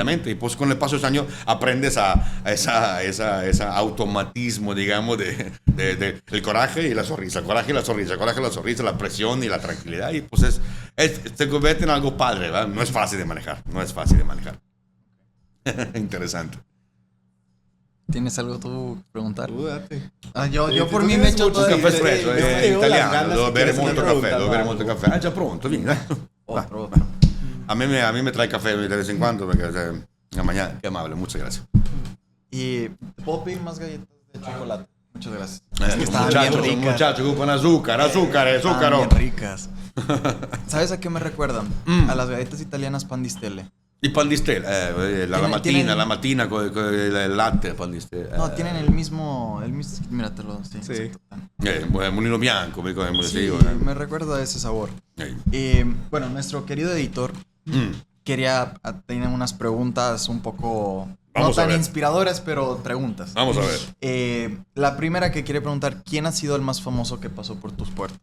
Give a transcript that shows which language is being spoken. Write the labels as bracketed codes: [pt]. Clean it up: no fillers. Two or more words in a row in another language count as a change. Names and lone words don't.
[es] Y pues con el paso de los años aprendes a esa automatismo, digamos, el coraje y la sonrisa, el coraje y la sonrisa, la presión y la tranquilidad. Y pues se convierte en algo padre, ¿verdad? No es fácil de manejar. Interesante. ¿Tienes algo tú que preguntar? Date. Yo por mí me echo todo [it] Un caffè [es] el... [it] espresso, italiano, dove bere molto caffè. Ah, già pronto, vieni, dai. [es] Otro. A mí me trae café de vez en cuando, porque, o sea, en la mañana. Qué amable, muchas gracias. Y ¿puedo pedir más galletas de chocolate? Muchas gracias. Es que estaban Muchachos, bien ricas. muchachos, con azúcar, azúcar. Estaban bien ricas. ¿Sabes a qué me recuerdan? A las galletas italianas pan di stelle. Y pan di stelle, la Tienen- [it] mattina [es] con el [it] latte, pan di stelle. [es] No, tienen el mismo míratelo. Sí. Sí. Exacto. Mulino bianco, Sí, me recuerda a ese sabor. Bueno, nuestro querido editor tenía unas preguntas un poco Vamos no a tan ver. inspiradoras, pero preguntas. Vamos a ver. La primera que quiere preguntar, ¿quién ha sido el más famoso que pasó por tus puertas?